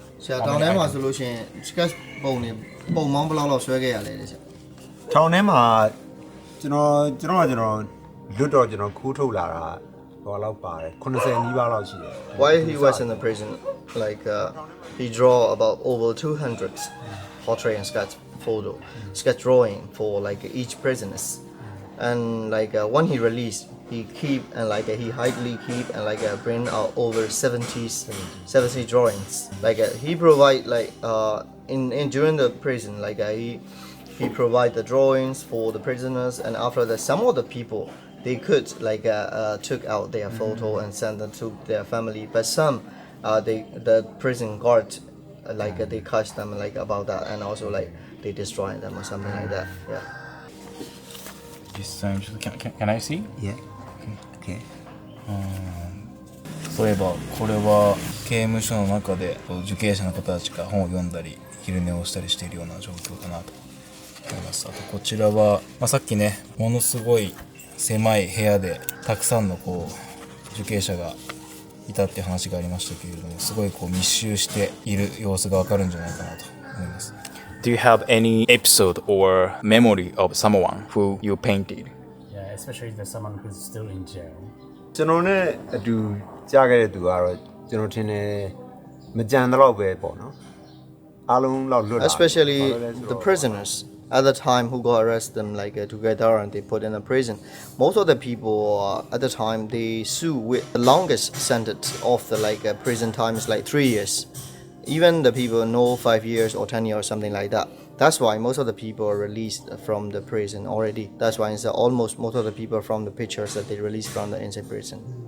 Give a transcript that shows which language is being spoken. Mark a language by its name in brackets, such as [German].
[Burmese] ဆရာတောင်ထဲမှာဆိုလို့ရှိရင် sketch ပုံနေပုံမောင်းဘယ်လောက်ဆွဲခဲ့ရလဲတဲ့ဆရာ ထောင်ထဲမှာကျွန်တော်လွတ်တော့ကျွန်တော်ခိုးထုတ်လာတာဟိုလောက်ပါတယ်80နီးပါးလောက်ရှိတယ် [English] while he was in the prison like he draw about over 200 portrait and sketch drawing for like each prisoners and like when he released he keep and like he hidely keep and like bring out over 70 drawings like he provide like in during the prison like he provide the drawings for the prisoners and after that some of the people they could like took out their photo and send them to their family but some the prison guard like they catch them like about that and also like they destroy them or something like that yeah [Japanese] 実際にちょっと [English] can I see? Yeah okay [Japanese] そういえばこれは刑務所の中で受刑者の方たちが本を読んだり昼寝をしたりしているような状況かなと思います。あとこちらは、さっきねものすごい狭い部屋でたくさんの受刑者がいたっていう話がありましたけれどもすごい密集している様子がわかるんじゃないかなと思います。 [English] Do you have any episode or memory of someone who you painted? Yeah, especially there's someone who's still in jail. [Burmese] ကျွန်တော်နဲ့အတူကြားခဲ့တဲ့သူကတော့ကျွန်တော်ထင်တယ်မကြံတော့ပဲပေါ့နော်အားလုံးလောက်လွတ်လာ [English] especially the prisoners at the time who got arrested them like together and they put in a prison most of the people at the time they sue with the longest sentence of the like prison time is like 3 years even the people know 5 years or 10 years or something like that that's why most of the people are released from the prison already that's why it's almost most of the people from the pictures that they released from the inside prison